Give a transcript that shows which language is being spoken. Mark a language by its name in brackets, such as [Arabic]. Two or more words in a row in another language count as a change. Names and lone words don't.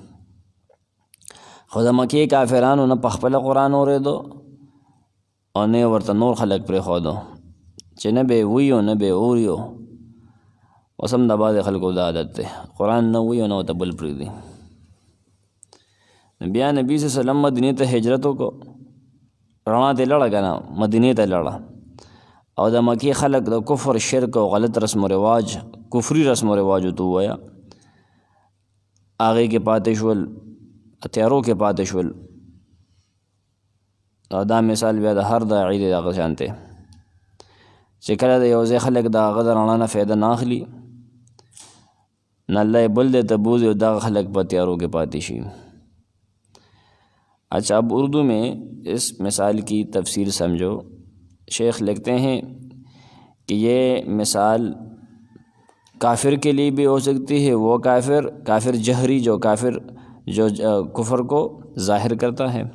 [Pashto] خو د مکې کافرانو نه په خپله قرآن اورېدو او نه ورته نور خلک پرېښودو چې نه به ویو نه به اوریو. اوس هم د بعضې خلکو دا عادت دی، قرآن نه ویو نه ورته بل پرېږدي. بیا نبی [Arabic] صلی اللہ علیہ وسلم [Pashto] مدینې ته هجرت وکړو، رڼا ته لړه که نه، مدینې ته لړه. او د مکی خلق د کفر شرک او غلط رسم و رواج کفری رسم و رواج تو ویا آغے کې پاتې شول تیارو کې پاتې شول. او دا مثال بیا د هر د عید دغه شان دی چې کله د یو ځای خلک د هغه د رڼا نه فایده نه اخلي نه الله بل دی ته بوځي او دغه خلک په تیارو کې پاتې شي. [Urdu] اچھا اب اردو میں اس مثال کی تفسیر سمجھو. شیخ لکھتے ہیں کہ یہ مثال کافر کے لیے بھی ہو سکتی ہے، وہ کافر جہری جو کفر کو ظاہر کرتا ہے.